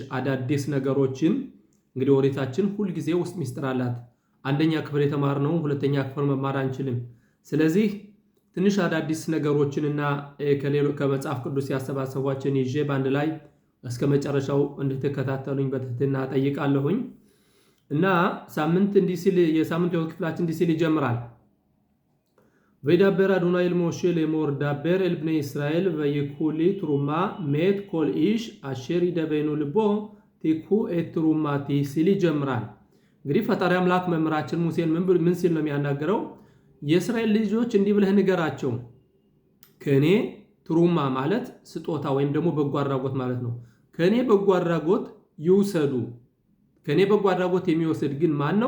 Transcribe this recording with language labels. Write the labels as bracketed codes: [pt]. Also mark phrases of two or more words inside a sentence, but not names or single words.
[am] አዳዲስ ነገሮችን እንግዲህ ኦሪታችን ሁል ጊዜ ውስጥ ሚስጥር አላት። አንደኛ ክፍል የተማርነው ሁለተኛ ክፍል መማር አንችልም። ስለዚህ ትንሽ አዳዲስ ነገሮችንና ከመጽሐፍ ቅዱስ ያሰባሰቧችን ይዤ በአንድ ላይ እስከ መጨረሻው እንድትከታተሉኝ በትህትና ጠይቃለሁኝ። እና ሳምንት እንዲህ ሲል የሳምንቱ ክፍላችን እንዲህ ሲል ይጀምራል። [he] וידבר אדוני אל משה לאמור דבר אל בני ישראל ויקחו לי תרומה מאת כל איש אשר ידבנו לבו תקחו את תרומתי [am] ሲል ይጀምራል። እንግዲህ ፈጣሪ አምላክ መምህራችን ሙሴን ምን ሲል ነው የሚያናገረው? የእስራኤል ልጆች እንዲህ ብለህ ንገራቸው፣ ከኔ ትሩማ ማለት ስጦታ ወይም ደግሞ በጎ አድራጎት ማለት ነው። ከኔ በጎ አድራጎት ይውሰዱ። ከኔ በጎ አድራጎት የሚወስድ ግን ማን ነው?